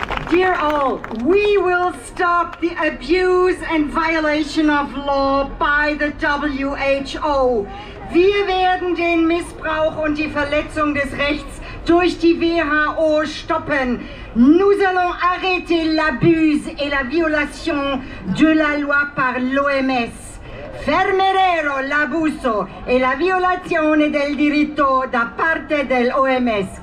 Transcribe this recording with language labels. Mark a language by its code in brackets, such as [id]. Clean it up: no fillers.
[en] Dear all, we will stop the abuse and violation of law by the WHO. [de] Wir werden den Missbrauch und die Verletzung des Rechts durch die WHO stoppen. [fr] Nous allons arrêter l'abus et la violation de la loi par l'OMS. [it] Fermeremo l'abuso e la violazione del diritto da parte dell'OMS.